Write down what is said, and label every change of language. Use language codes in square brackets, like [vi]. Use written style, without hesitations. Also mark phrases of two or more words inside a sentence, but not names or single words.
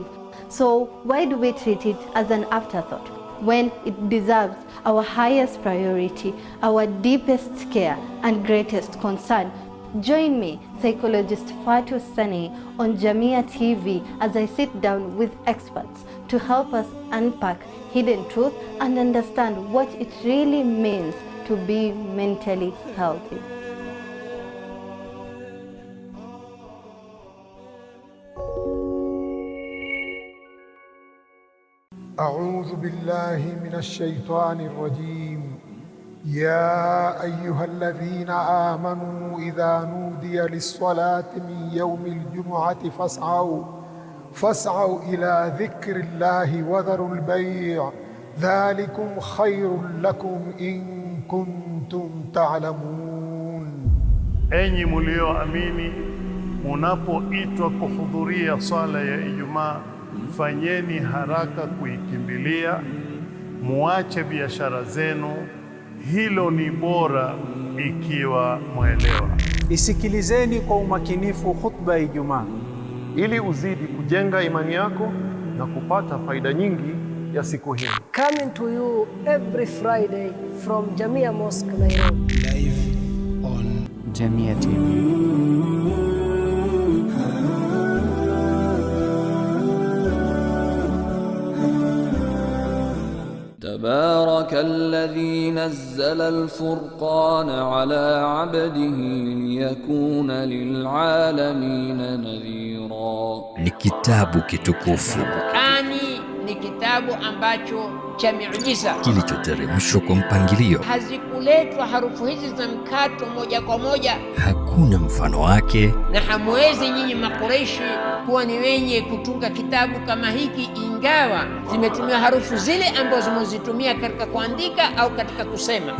[en] So why do we treat it as an afterthought when it deserves our highest priority, our deepest care, and greatest concern? Join me, psychologist Fatou Sane, on JamiaTV as I sit down with experts to help us unpack hidden truth and understand what it really means to be mentally healthy. [ar] أعوذ بالله من الشيطان الرجيم يا أيها الذين آمنوا إذا نودي للصلاة من يوم الجمعة فاسعوا إلى ذكر الله وذروا البيع ذلكم خير لكم إن كنتم تعلمون. [sw] Enyi mlioamini, munapoitwa kuhudhuria swala ya Ijumaa, fanyeni haraka kuikimbilia, muache biashara zenu, hilo ni bora ikiwa mwelewa. Isikilizeni kwa umakinifu khutba ya Ijumaa ili uzidi kujenga imani yako na kupata faida nyingi ya siku hii. [en] Coming to you every Friday from Jamia Mosque, Nairobi. Live on JamiaTV. [ar] تبارك الذي نزل الفرقان على عبده ليكون للعالمين نذيرا. [sw] Ni kitabu kitukufu. Qur'ani ni kitabu ambacho cha miujiza kilichoteremshwa kwa mpangilio. Hazikuletwa harufu hizi za mkato moja kwa moja. Hakuna mfano wake. Na hamwezi nyinyi Makureishi kuwa ni wenye kutunga kitabu kama hiki ingawa zimetumia harufu zile ambazo zimezitumia katika kuandika au katika kusema.